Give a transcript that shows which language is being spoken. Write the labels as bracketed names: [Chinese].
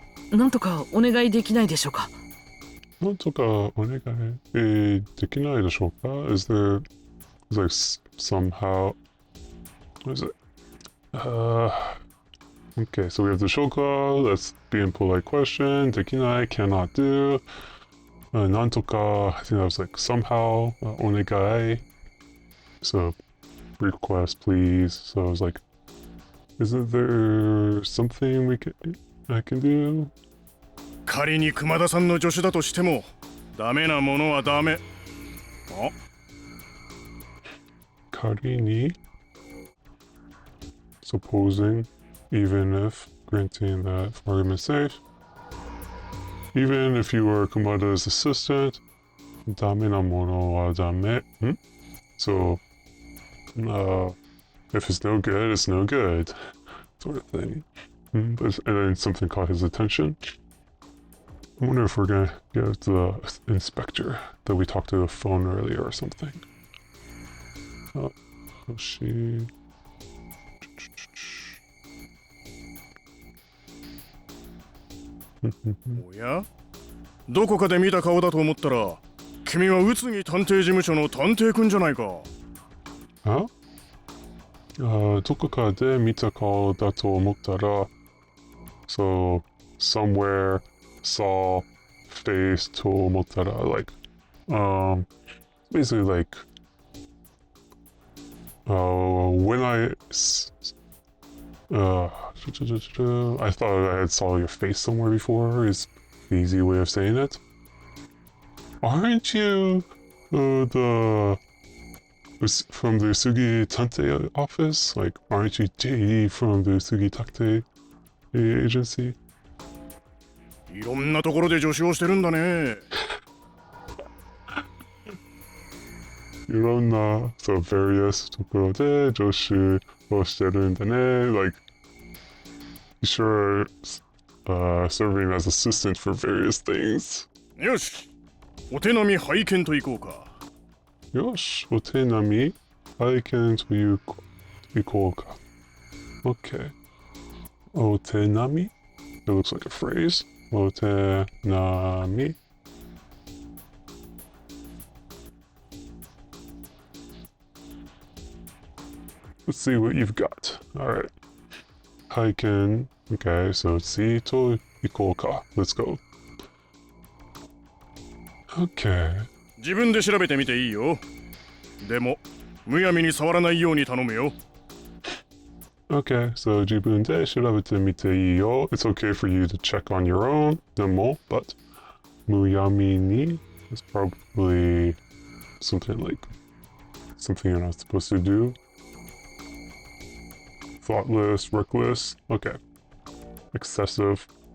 [Japanese] なんとかお願いできないでしょうか。なんとかお願いできないでしょうか? [English] Is there like somehow what is it? Okay, so we have the shoka, that's being polite question, できない, cannot do. なんとか, I think that was like somehow, お願い. So request please. So I was like, isn't there something I can do? [Japanese] 仮に熊田さんの助手だとしてもダメなものはダメ。あ、 [English] 仮に supposing, even if, granting that for argument's sake, even if you were Kumada's assistant, [Japanese] ダメなものはダメ. [English] So, if it's no good, it's no good, sort of thing. And then something caught his attention. I wonder if we're gonna get the inspector that we talked to the phone earlier or something. Oh, she. [Japanese] おや、どこかで見た顔だと思ったら、君は宇津木探偵事務所の探偵くんじゃないか。あ、どこかで見た顔だと思ったら、 [English] so somewhere saw face [Japanese] と思ったら [English] like basically like when I thought I had saw your face somewhere before is the easy way of saying it. Aren't you from the Usugi Tante office? Like, aren't you JD from the Usugi Tante agency? [Japanese] いろんなところで助手をしてるんだね。いろんな [English] so various [Japanese] ところで助手をしてるんだね. [English] Like, you sure serving as assistant for various things. [Japanese] よし、お手並み拝見といこうか。よし、お手並み拝見といこうか. [English] Okay. お手並み?It looks like a phrase. [Japanese] お手並み. [English] Let's see what you've got. Alright. Heiken. Okay, so see to ikoka. Let's go. Okay. [Japanese] 自分で調べてみていいよ。でも、むやみに触らないように頼むよ。 Okay, so 自分で調べてみていいよ. [English] It's okay for you to check on your own. でも, but むやみに is probably something like something you're not supposed to do. Thoughtless, reckless. Okay. Excessive.